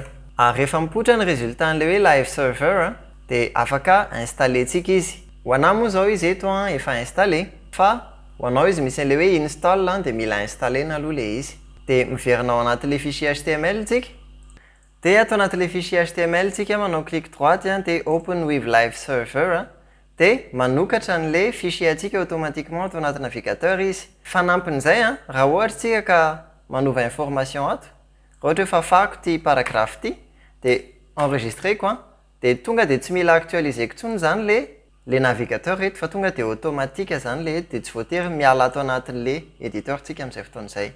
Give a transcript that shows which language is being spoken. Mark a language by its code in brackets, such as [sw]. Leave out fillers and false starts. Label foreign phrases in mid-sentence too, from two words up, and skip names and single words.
[mg] Rehefa mipoitra ny résultat an'le hoe [en] live server [mg] dia afaka installentsika izy. Ho anahy moa zao izy eto efa installé fa ho anao izy misy an'le hoe install dia mila installena aloha le izy. Dia miverinao anatin'le fichier HTML tsika. Dia ato anatin'le fichier HTML tsika manao [fr] clic droite [mg] dia [en] open with live server [mg] dia manokatra an'le fichier atsika automatiquement ato anaty navigateur izy. Fanampin'izay raha ohatra tsika ka manova information ato, raha ohatra hoe fafako ty paragraphe ty dia enregistreko dia tonga dia tsy mila actualiseko intsony zany le navigateur eto fa tonga dia automatique zany le eto dia tsy voatery miala ato anatin'le éditeur tsika amin'izay fotoan'izay.